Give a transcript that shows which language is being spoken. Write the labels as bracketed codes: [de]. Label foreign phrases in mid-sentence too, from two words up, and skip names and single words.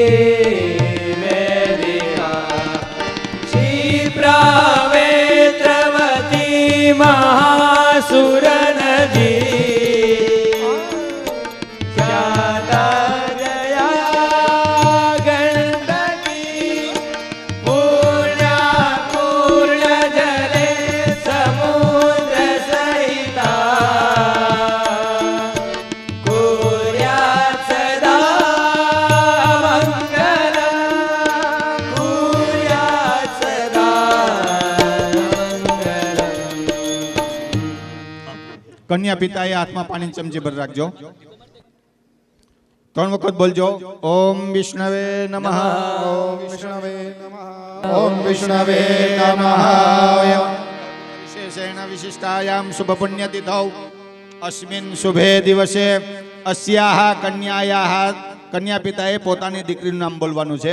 [sa] वेदिका क्षिप्रावेत्रवती महासुरनदी ख्याता जया गण्डकी पूर्णा पूर्णजले समुद्रसहिता कुर्यात् सदा मङ्गलम् कुर्यात् सदा मङ्गलम्। [gu] કન્યા પિતાએ હાથમાં પાણીની ચમચી ભરી રાખજો. 3 વખત બોલજો. [sa] ઓમ વિષ્ણવે નમઃ. ઓમ વિષ્ણવે નમઃ. ઓમ વિષ્ણવે નમઃ. વિશેષેણ વિશિષ્ટાયામ શુભ પુણ્યતિથૌ અસ્મિન શુભે દિવસે અસ્યાહ કન્યાયાહ, [gu] કન્યા પિતાએ પોતાની દીકરીનું નામ બોલવાનું છે.